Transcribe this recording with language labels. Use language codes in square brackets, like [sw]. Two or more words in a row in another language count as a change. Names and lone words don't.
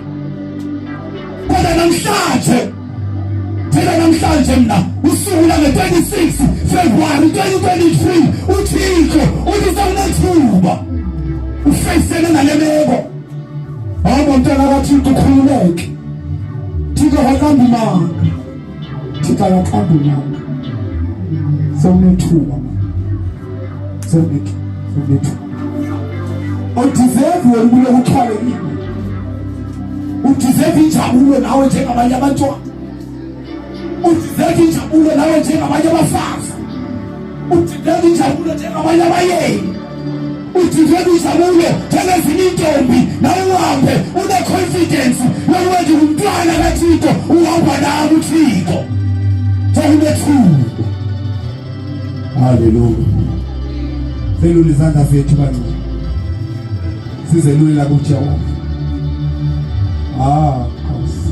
[xh] Kodwa namhlanje thina namhlanje mna usuku lange-26 February 2023 uThixo uthi sekunethuba ufeyisene nale meko. Hamba mntwana kaThixo ukhululeke. Thixo akaqambi manga, Thixo akaqambi manga. Sonethuba sonethuba. Udeserve wena kule uxhalekile. Udeserve injabulo nawe njengabanye abantwana. Udeserve injabulo nawe njengabanye abafazi. Udeserve injabulo njengabanye abayeni. Udeserve injabulo njengezinye intombi nawe uhambe une-confidence yokuthi umntwana kaThixo uhamba nawe uThixo. Sonethuba. Haleluya. Selula izandla zethu bani. Sizelula kuJehova. Nkosi.